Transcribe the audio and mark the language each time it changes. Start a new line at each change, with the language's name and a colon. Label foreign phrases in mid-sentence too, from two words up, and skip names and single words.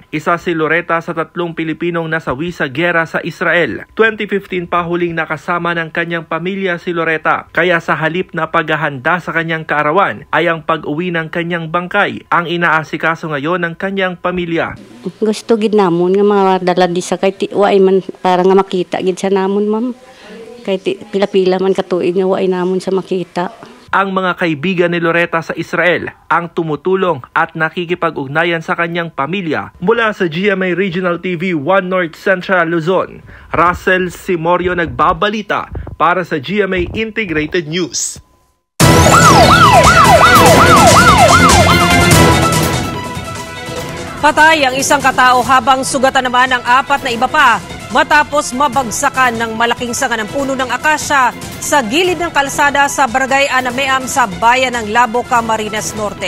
Filipino: Isa si Loretta sa 3 Pilipinong nasawi sa gera sa Israel. 2015 pa huling nakasama ng kanyang pamilya si Loretta, kaya sa halip na paghahanda sa kanyang kaarawan ay ang pag-uwi ng kanyang bangkay ang inaasikaso ngayon ng kanyang pamilya.
Hiligaynon: Gusto gid namon nga mga dala di sa kay tiway man para nga makita gid sa namon, ma'am. Kay pila-pila man katuig nga way namon sa makita.
Filipino: Ang mga kaibigan ni Loretta sa Israel ang tumutulong at nakikipag-ugnayan sa kanyang pamilya. Mula sa GMA Regional TV 1 North Central Luzon, Russell Simorio nagbabalita para sa GMA Integrated News. Patay ang isang katao habang sugatan naman ang 4 na iba pa matapos mabagsakan ng malaking sanga ng puno ng akasya sa gilid ng kalsada sa Barangay Anameam sa bayan ng Labo, Camarines Norte.